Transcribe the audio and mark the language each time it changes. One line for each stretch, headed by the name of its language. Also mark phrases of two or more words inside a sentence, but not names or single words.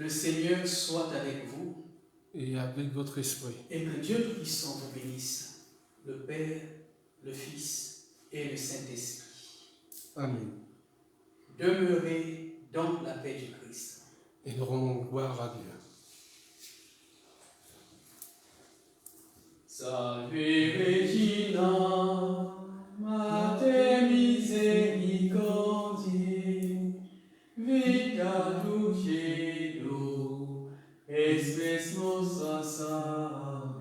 French: Le Seigneur soit avec vous et avec votre esprit. et que Dieu Tout-Puissant vous bénisse, le Père, le Fils et le Saint-Esprit. Amen. Demeurez dans la paix du Christ. Et nous rendons gloire à Dieu.
Latin: Salve Regina, Mater misericordiae, vita dulcedo, espes nostra salve.